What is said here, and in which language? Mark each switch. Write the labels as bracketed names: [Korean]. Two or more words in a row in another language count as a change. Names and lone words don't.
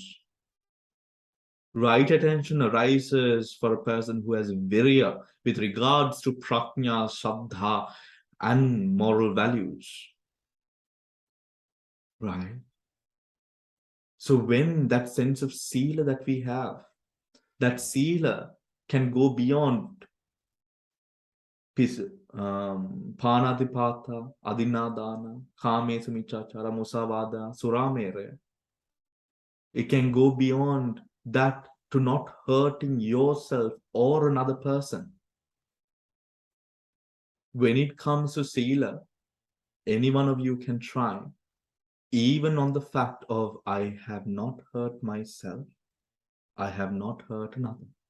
[English] Right attention arises for a person who has virya with regards to prajna, saddha, and moral values. Right? So when that sense of sila that we have, that sila can go beyond [Pali] panadipata, adinadana, kamesu michachara, musavada, suramere. [English] It can go beyond that to not hurting yourself or another person. When it comes to sila, any one of you can try. even on the fact of I have not hurt myself, I have not hurt another.